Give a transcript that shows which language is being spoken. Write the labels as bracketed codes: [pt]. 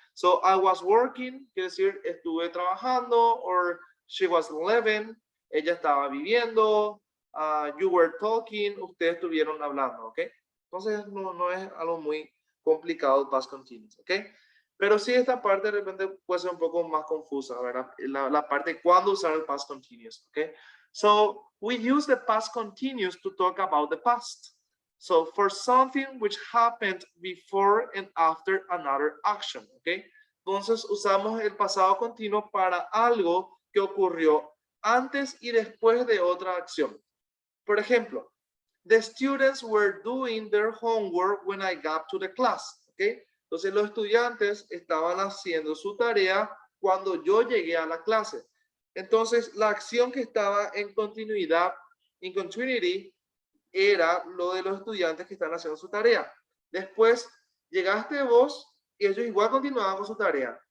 [en] So, I was working, [es] quiere decir, estuve trabajando, [en] or she was living, [es] ella estaba viviendo, [en] you were talking, [es] ustedes estuvieron hablando, [en] ¿ok? [es] Entonces, no es algo muy complicado el past continuous, ¿ok? Pero sí, esta parte de repente puede ser un poco más confusa, ¿verdad? La parte de cuándo usar el past continuous, ¿ok? [en] So, we use the past continuous to talk about the past. So, for something which happened before and after another action, ¿ok? [es] Entonces, usamos el pasado continuo para algo que ocurrió antes y después de otra acción. Por ejemplo, [en] the students were doing their homework when I got to the class, ¿ok? [es] Entonces, los estudiantes estaban haciendo su tarea cuando yo llegué a la clase. Entonces, la acción que estaba en continuidad, [en] in continuity, [es] era lo de los estudiantes que están haciendo su tarea. Después llegaste vos y ellos igual continuaban con su tarea.